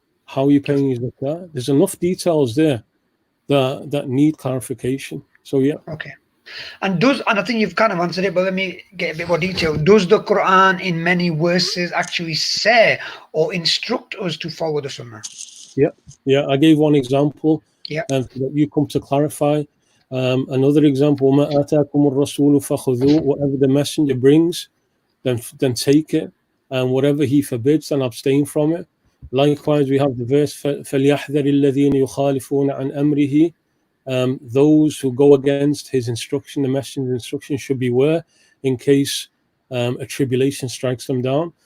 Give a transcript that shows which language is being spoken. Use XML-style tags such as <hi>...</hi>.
<en>How are you paying your zakah? There's enough details there that need clarification. So okay. And I think you've kind of answered it, but let me get a bit more detail. Does the Quran in many verses actually say or instruct us to follow the Sunnah? Yeah. I gave one example that you come to clarify. Another example,</en> <ar>وَمَا آتَاكُمُ الرَّسُولُ فَخُذُوهُ.</ar> <en>Whatever the messenger brings, then take it, and whatever he forbids, then abstain from it. Likewise, we have the verse</en> <ar>فَلْيَحْذَرِ الَّذِينَ يُخَالِفُونَ عَنْ أَمْرِهِ.</ar> <en>Those who go against his instruction, the messenger's instruction, should beware in case a tribulation strikes them down.</en>